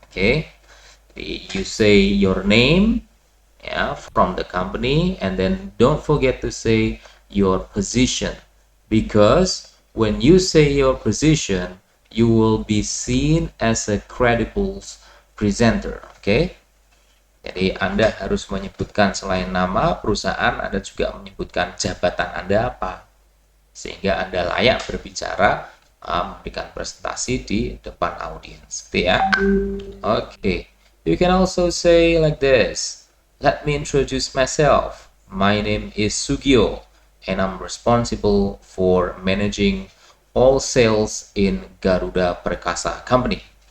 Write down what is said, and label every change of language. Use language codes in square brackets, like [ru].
[en] Okay, you say your name, yeah, from the company, and then don't forget to say your position, because when you say your position, you will be seen as a credible presenter. [id] Okay, jadi Anda harus menyebutkan selain nama perusahaan, Anda juga menyebutkan jabatan Anda apa, sehingga Anda layak berbicara, memberikan presentasi di depan audiens, gitu ya. [en] Okay, you can also say like this. Let me introduce myself. My name is Sugio, and I'm responsible for managing all sales in Garuda Perkasa Company.